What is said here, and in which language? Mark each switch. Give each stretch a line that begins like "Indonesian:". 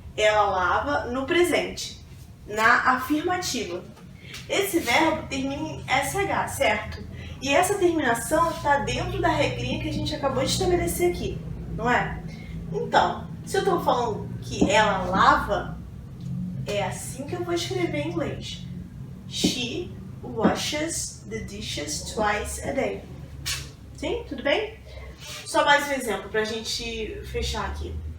Portuguese: Ela lava no presente, na afirmativa. Esse verbo termina em SH, certo? E essa terminação está dentro da regrinha que a gente acabou de estabelecer aqui, não é? Então, se eu estou falando que ela lava, é assim que eu vou escrever em inglês.
English: She washes the dishes twice a day.
Portuguese: Sim? Tudo bem? Só mais um exemplo para a gente fechar aqui.